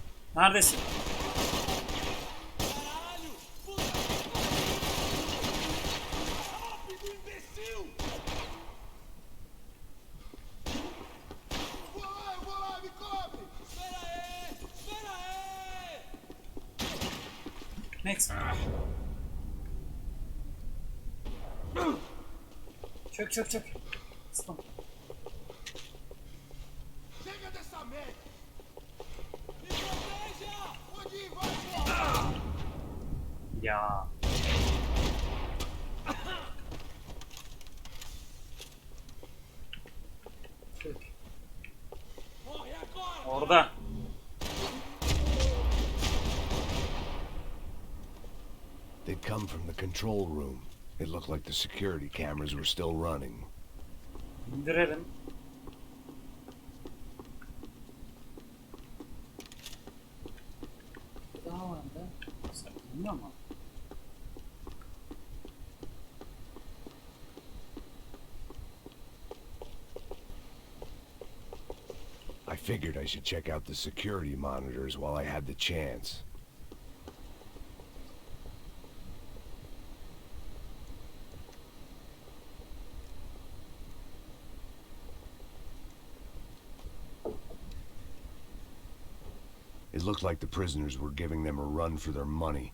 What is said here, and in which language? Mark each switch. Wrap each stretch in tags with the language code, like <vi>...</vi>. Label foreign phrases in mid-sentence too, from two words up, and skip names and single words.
<tr>Neredesin?</tr> <pt>Caralho! Puta! Rápido, imbecil! Vou lá, me cobre! Espera aí! Espera aí!</pt> <en>Next.</en> <tr>Çök çök çök. Aslan.</tr> <pt>Chega dessa merda! Me proteja! Pode ir, vai, porra!</pt> <tr>Ya. Çök.</tr> <pt>Morre agora!</pt> <tr>Orada.</tr> <en>They'd come from the control room. It looked like the security cameras were still running.</en> <tr>İndirelim. Daha vardı. Saklanıyor mu?</tr> <en>I figured I should check out the security monitors while I had the chance. It looked like the prisoners were giving them a run for their money.</en>